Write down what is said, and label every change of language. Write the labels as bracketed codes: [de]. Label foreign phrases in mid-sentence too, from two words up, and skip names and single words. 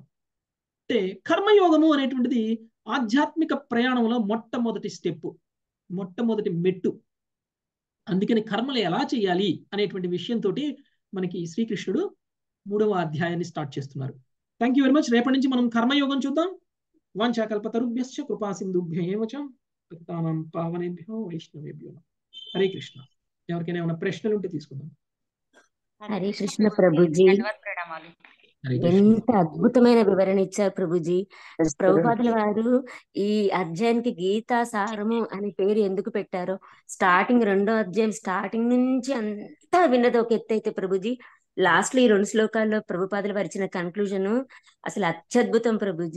[te] అంటే కర్మయోగము అనేటువంటిది ఆధ్యాత్మిక ప్రయాణంలో మొట్టమొదటి స్టెప్, మొట్టమొదటి మెట్టు. అందుకని కర్మలు ఎలా చేయాలి అనేటువంటి విషయంతో మనకి శ్రీకృష్ణుడు 3వ అధ్యాయాన్ని స్టార్ట్ చేస్తున్నారు. [en] Thank you very much. [te] రేపటి నుంచి మనం కర్మయోగం చూద్దాం. [sa] వాంఛాకల్పతరుభ్యశ్చ కృపా సింధుభ్య ఏవ చ పతితానాం పావనేభ్యో వైష్ణవేభ్యో నమః. [te] హరే కృష్ణ. ఎవరికైనా ఏమైనా ప్రశ్నలు ఉంటే తీసుకుందాం. హరే కృష్ణ ప్రభుజీ, ఎంత అద్భుతమైన వివరణ ఇచ్చారు ప్రభుజీ. ప్రభుపాదుల వారు ఈ అధ్యాయానికి గీతా సారము అనే పేరు ఎందుకు పెట్టారో, స్టార్టింగ్ 2వ అధ్యాయం స్టార్టింగ్ నుంచి అంతా విన్నది ఒక ఎత్తు అయితే ప్రభుజీ, లాస్ట్ లో ఈ 2 శ్లోకాల్లో ప్రభుపాదుల వారు ఇచ్చిన కన్క్లూజన్ అసలు అత్యద్భుతం ప్రభుజీ.